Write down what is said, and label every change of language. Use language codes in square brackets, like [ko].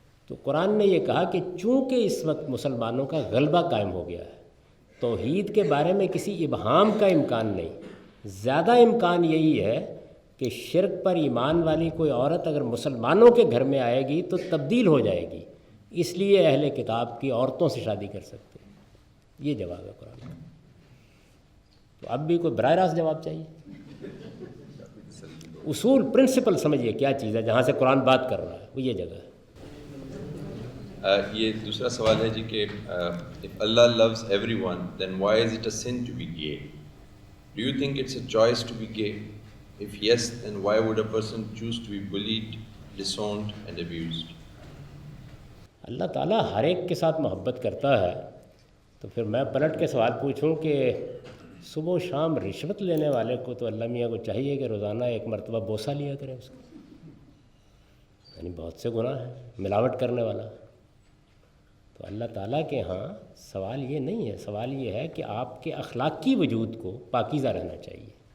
[ur] تو قرآن نے یہ کہا کہ چونکہ اس وقت مسلمانوں کا غلبہ قائم ہو گیا ہے، توحید کے بارے میں کسی ابہام کا امکان نہیں، زیادہ امکان یہی ہے کہ شرک پر ایمان والی کوئی عورت اگر مسلمانوں کے گھر میں آئے گی تو تبدیل ہو جائے گی، اس لیے اہل کتاب کی عورتوں سے شادی کر سکتے ہیں۔ یہ جواب ہے قرآن کا۔ تو اب بھی کوئی براہ راست جواب چاہیے؟ اصول پرنسپل سمجھیے کیا چیز ہے جہاں سے قرآن بات کر رہا ہے، وہ یہ جگہ ہے۔ یہ دوسرا سوال ہے جی کہ [en] if Allah loves everyone then why is it a sin to be gay? Do you think it's a choice to be gay? If yes, then why would a person choose to be bullied, disowned and abused? [ur] اللہ تعالیٰ ہر ایک کے ساتھ محبت کرتا ہے، تو پھر میں پلٹ کے سوال پوچھوں کہ صبح و شام رشوت لینے والے کو تو اللہ میاں کو چاہیے کہ روزانہ ایک مرتبہ بوسہ لیا کریں اس کو، یعنی بہت سے گناہ ہیں، ملاوٹ کرنے والا۔ تو اللہ تعالیٰ کے ہاں سوال یہ نہیں ہے، سوال یہ ہے کہ آپ کے اخلاقی وجود کو پاکیزہ رہنا چاہیے۔